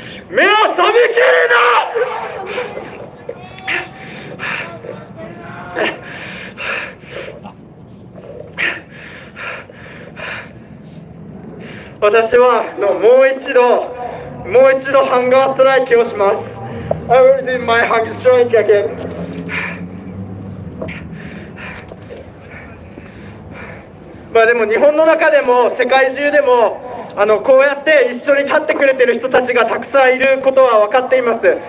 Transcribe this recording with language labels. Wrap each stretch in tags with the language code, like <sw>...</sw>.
<ja>目を背けるな。私はもう一度ハンガーストライキをします。</ja> <en>I will do my hunger strike again.</en> <ja>でも日本の中でも世界中でもこうやって一緒に立ってくれてる人たちがたくさんいることは分かっています。</ja>